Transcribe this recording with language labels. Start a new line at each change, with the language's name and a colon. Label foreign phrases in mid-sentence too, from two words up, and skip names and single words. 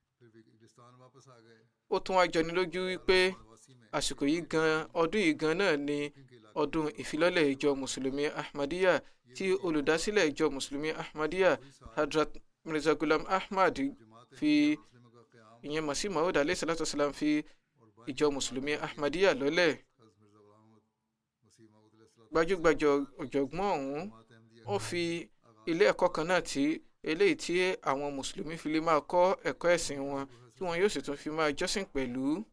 Yoruba: ó tún wá jọni lójú wípé àsìkò yìí gan, ọdún yìí gan náà ni ọdún ìfilọ́lẹ̀ ìjọ mùsùlùmí Ahmadiyya, tí olùdásílẹ̀ ìjọ mùsùlùmí Ahmadiyya Hadrat Mirza Ghulam Ahmad fi ìyẹn Masih Maud
Arabic: عليه الصلاة والسلام
Yoruba: fi ìjọ mùsùlùmí Ahmadiyya lọ́lẹ̀. gbajúgbajà ọ̀jọ̀gbọ́n ọ̀hún ó fi ilé ẹ̀kọ́ kan náà tí eléyìí tí àwọn mùsùlùmí fi lè máa kọ́ ẹ̀kọ́ ẹ̀sìn wọn tí wọn yóò sì tún fi máa jọ́sìn pẹ̀lú.